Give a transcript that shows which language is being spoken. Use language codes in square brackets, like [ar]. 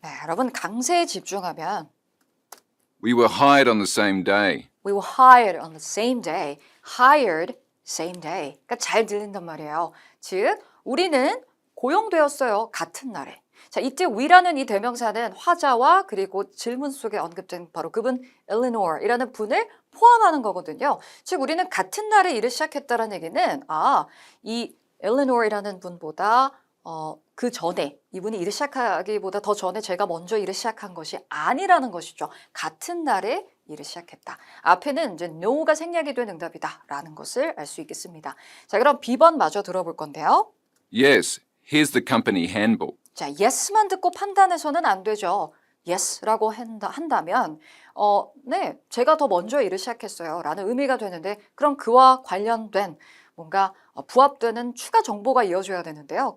[ko] 네, 여러분 강세에 집중하면 [en] We were hired on the same day. We were hired on the same day. Hired same day. [ko] 그러니까 잘 들린단 말이에요. 즉, 우리는 고용되었어요. 같은 날에. 자, 이때 we라는 이 대명사는 화자와 그리고 질문 속에 언급된 바로 그분 엘레노어이라는 분을 포함하는 거거든요. 즉, 우리는 같은 날에 일을 시작했다는 얘기는 이 엘레노어이라는 분보다 그 전에 이분이 일을 시작하기보다 더 전에 제가 먼저 일을 시작한 것이 아니라는 것이죠. 같은 날에 일을 시작했다. 앞에는 이제 no가 생략이 된 응답이다 라는 것을 알 수 있겠습니다. 자, 그럼 B번 마저 들어볼 건데요. [en] Yes, here's the company handbook. [ko] 자, yes만 듣고 판단해서는 안 되죠. yes라고 한다면 네, 제가 더 먼저 일을 시작했어요 라는 의미가 되는데 그럼 그와 관련된 뭔가 부합되는 추가 정보가 이어져야 되는데요.